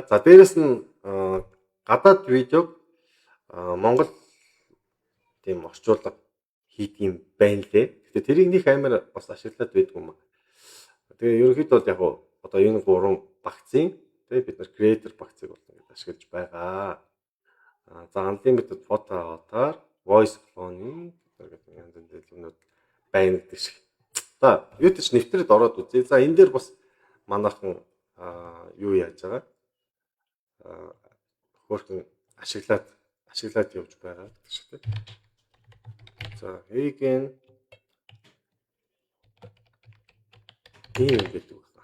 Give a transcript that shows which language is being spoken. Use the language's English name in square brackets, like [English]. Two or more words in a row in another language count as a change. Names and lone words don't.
[Mongolian] За дээрэс нь гадаад видеог Монгол тийм орчуулга хийх юм байна лээ. Гэтэ тэрийг нэг амар бас ашиглаад байдгүй юм. Тэгээ ерөнхийдөө бол яг одоо энэ гурван багцын тэгээ бид нар creator багцыг бол ингэж ашиглаж байгаа. За [English] unlimited photo avatar, voice cloning [Mongolian] гэдэг янз бүрийн зүйлүүд байна гэдэг шиг. За юу ч нэвтрээд ороод үзье. За энэ дээр бас манайхан юу яаж байгаа? хөөрхөн ашиглаад явж байгаа гэдэг шиг тийм. За Heygen ийм гэдэг байна.